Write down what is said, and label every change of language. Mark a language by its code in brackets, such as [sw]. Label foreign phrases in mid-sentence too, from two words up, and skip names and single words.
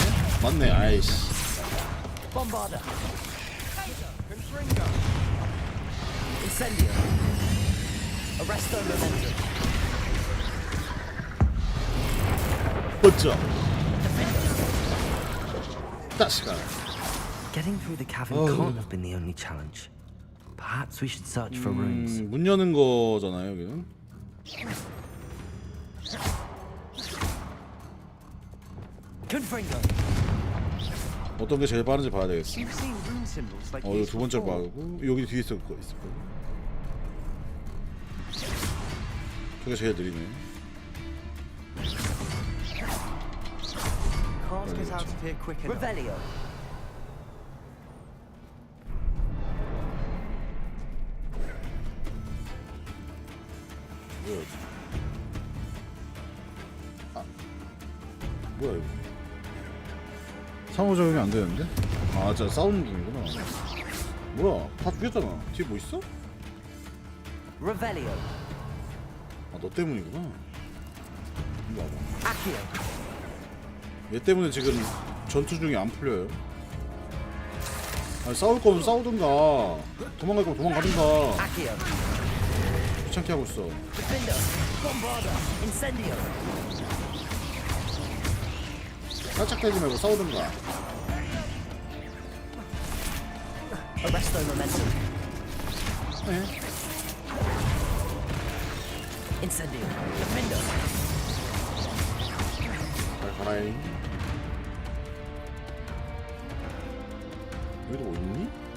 [ko] 맞네, 아이씨. Bombarda. Incendio. Arresto momentum. 멋져. 다시가. [en] Getting through the cavern can't have been the only challenge. Perhaps we should search for runes. [ko] 문 여는 거잖아요, 여기는. Confringo. 어떤 게 제일 빠른지 봐야 되겠어. 이거 두 번째 봐고 여기 뒤에 있을 거고. 저게 제일 느리네. [en] Can't get out of here quick enough. [ko] Revelio. 뭐야? 아, 뭐야 이거? 상호 적용이 안 되는데? 아, 진짜 싸우는 중이구나. 뭐야? 다 죽였잖아. 뒤에 뭐 있어? Revelio. 아, 너 때문이구나. 이리 와봐. Accio. 얘 때문에 지금 전투 중이 안 풀려요. 아니, 싸울 거면 싸우든가, 도망갈 거면 도망가든가. Accio. 귀찮게 하고 있어. Defender. Bombarda. Incendio. 깔짝대지 말고 싸우든가. Arresto momentum. 네. Incendio. Defender. 잘 가라잉. 여기도 뭐 있니?